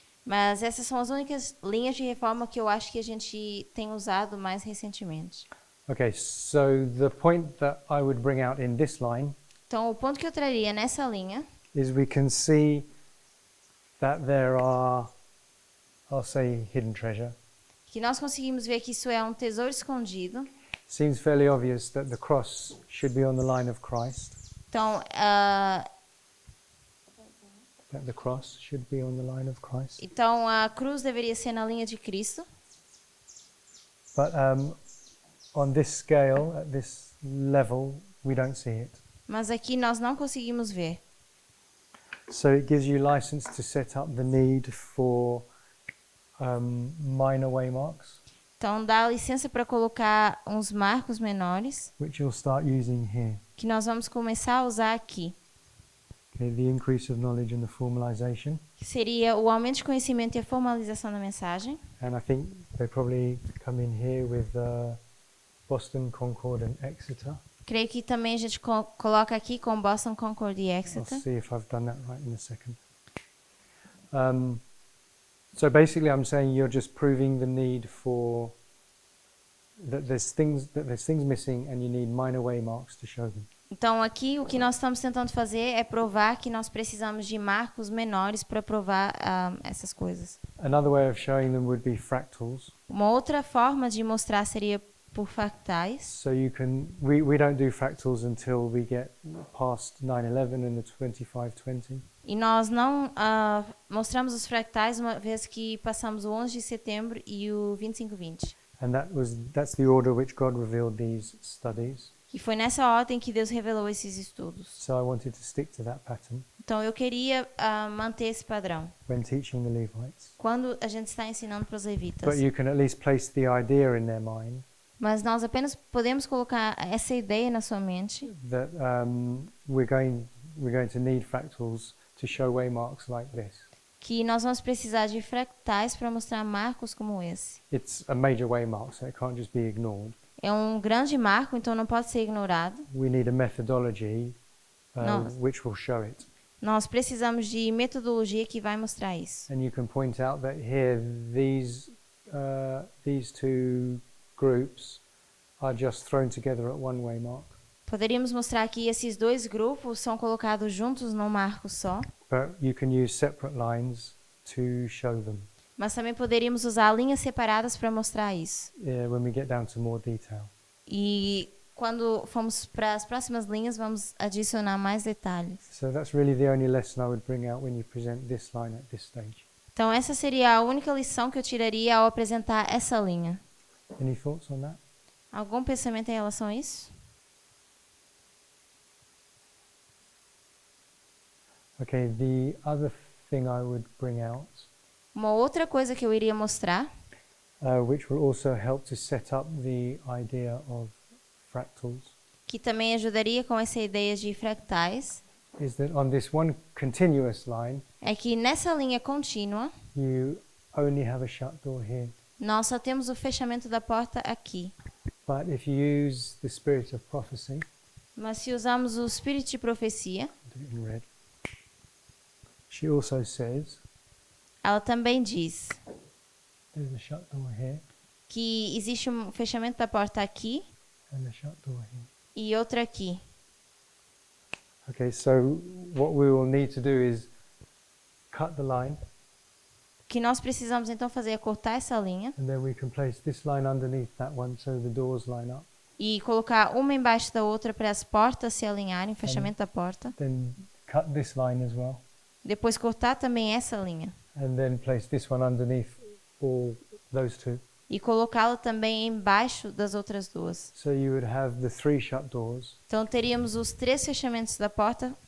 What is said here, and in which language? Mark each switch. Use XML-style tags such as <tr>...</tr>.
<pt>Mas essas são as únicas linhas de reforma que eu acho que a gente tem usado mais recentemente.</pt> <en>Okay, so the point that I would bring out in this line</en> <pt>Então, o ponto que eu traria nessa linha</pt> <en>is we can see that there are, I'll say, hidden treasure.</en> <pt>que nós conseguimos ver que isso é um tesouro escondido.</pt> <en>Seems fairly obvious that the cross should be on the line of Christ.</en> <pt>Então,</pt> <en>That the cross should be on the line of Christ.</en> <pt>então a cruz deveria ser na linha de Cristo.</pt> <en>But on this scale, at this level, we don't see it.</en> <pt>Mas aqui nós não conseguimos ver.</pt> <en>So it gives you license to set up the need for minor waymarks,</en> <pt>Então, dá licença para colocar uns marcos menores,</pt> <en>which you'll start using here.</en> <pt>que nós vamos começar a usar aqui.</pt> <en>Okay, the increase of knowledge and the formalization.</en> <pt>Que seria o aumento de conhecimento e a formalização da mensagem.</pt> <en>And I think they probably come in here with Boston, Concord and Exeter.</en> <pt>Creio que também a gente coloca aqui com Boston, Concord e</pt> <en>I'll</en> <pt>Exeter.</pt> <en>see if I've done that right in a second. So basically I'm saying you're just proving the need for that there's things missing and you need minor waymarks to show them.</en> <pt>Então, aqui o que nós estamos tentando fazer é provar que nós precisamos de marcos menores para provar essas coisas.</pt> <en>Another way of showing them would be fractals.</en> <pt>Uma outra forma de mostrar seria por fractais.</pt> <en>So you can, we don't do fractals until we get past 9/11 and the 2520.</en> <pt>E nós não mostramos os fractais uma vez que passamos o 11 de setembro e o 25/20.</pt> <en>And that's the order which God revealed these studies.</en> <pt>E foi nessa ordem que Deus revelou esses estudos.</pt> <en>So I wanted to stick to that pattern</en> <pt>Então eu queria manter esse padrão</pt> <en>when teaching the Levites.</en> <pt>quando a gente está ensinando para os levitas.</pt> <en>But you can at least place the idea in their mind</en> <pt>Mas nós apenas podemos colocar essa ideia na sua mente</pt> <en>that we're going to need fractals to show waymarks like this.</en> <pt>que nós vamos precisar de fractais para mostrar marcos como esse.</pt> <en>It's a major waymark, so it can't just be ignored.</en> <pt>É um grande marco, então não pode ser ignorado.</pt> <en>We need a methodology</en> <pt>No.</pt> <en>which will show it.</en> <pt>Nós precisamos de metodologia que vai mostrar isso.</pt> <en>And you can point out that here these two groups are just thrown together at one waymark.</en> <pt>Poderíamos mostrar que esses dois grupos são colocados juntos num marco só,</pt> <en>But you can use separate lines to show them</en> <pt>mas também poderíamos usar linhas separadas para mostrar isso.</pt> <en>when we get down to more detail.</en> <pt>E quando formos para as próximas linhas, vamos adicionar mais detalhes.</pt> <en>So that's really the only lesson I would bring out when you present this line at this stage.</en> <pt>Então, essa seria a única lição que eu tiraria ao apresentar essa linha.</pt> <en>Any thoughts on that?</en> <pt>Algum pensamento em relação a isso?</pt> <en>Okay, the other thing I would bring out,</en> <pt>Uma outra coisa que eu iria mostrar,</pt> <en>which will also help to set up the idea of fractals,</en> <pt>que também ajudaria com essa ideia de fractais,</pt> <en>is that on this one continuous line,</en> <pt>é que nessa linha contínua,</pt> <en>you only have a shut door here.</en> <pt>nós só temos o fechamento da porta aqui.</pt> <en>But if you use the spirit of prophecy,</en> <pt>Mas se usarmos o espírito de profecia,</pt> <en>do it in red, she also says</en> <pt>ela também diz</pt> <en>there's a shut door here</en> <pt>que existe um fechamento da porta aqui</pt> <en>and a shut door here.</en> <pt>e outra aqui.</pt> <en>Okay, so what we will need to do is cut the line,</en> <pt>O que nós precisamos então fazer é cortar essa linha</pt> <en>and then we can place this line underneath that one so the doors line up.</en> <pt>e colocar uma embaixo da outra para as portas se alinharem, o fechamento da porta.</pt> <en>Then cut this line as well,</en> <pt>Depois cortar também essa linha.</pt> <en>and then place this one underneath all those two.</en> <pt>e colocá-la também embaixo das outras duas.</pt> <en>So you would have the 3 shut doors</en> <pt>Então teríamos os 3 fechamentos da porta,</pt>